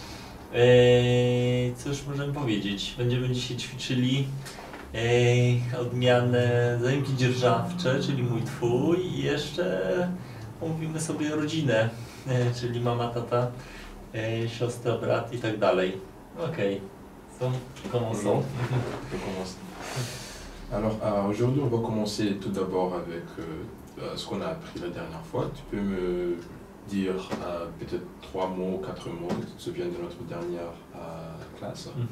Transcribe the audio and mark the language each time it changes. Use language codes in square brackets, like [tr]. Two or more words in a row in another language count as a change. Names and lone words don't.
[pl] Cóż możemy powiedzieć? Będziemy dzisiaj ćwiczyli odmianę zajęki dzierżawcze, czyli mój, twój, i jeszcze omówimy sobie rodzinę, czyli mama, tata, siostra, brat i tak dalej. Okej. [fr] Commençons. Je commence. Alors aujourd'hui on va commencer tout d'abord avec ce qu'on a appris la dernière fois. Tu peux me dire peut-être 3 mots, 4 mots que tu te souviens de notre dernière classe?